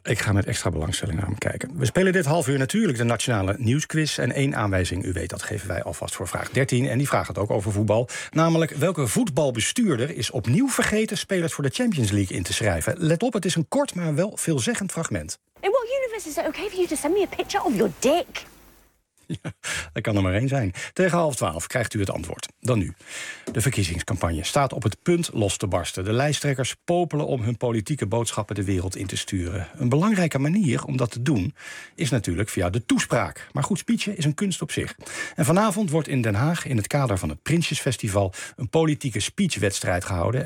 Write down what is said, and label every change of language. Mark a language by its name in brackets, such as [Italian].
[Dutch] Ik ga met extra belangstelling naar hem kijken. We spelen dit half uur natuurlijk de Nationale Nieuwsquiz. En 1 aanwijzing, u weet dat, geven wij alvast voor vraag 13. En die vraag gaat ook over voetbal. Namelijk, welke voetbalbestuurder is opnieuw vergeten spelers voor de Champions League in te schrijven? Top, het is een kort maar wel veelzeggend fragment. [English] In what universe is it okay for you to send me a picture of your dick? [Dutch] Ja, dat kan er maar één zijn. Tegen 11:30 krijgt u het antwoord. Dan nu. De verkiezingscampagne staat op het punt los te barsten. De lijsttrekkers popelen om hun politieke boodschappen de wereld in te sturen. Een belangrijke manier om dat te doen is natuurlijk via de toespraak. Maar goed speechen is een kunst op zich. En vanavond wordt in Den Haag in het kader van het Prinsjesfestival een politieke speechwedstrijd gehouden.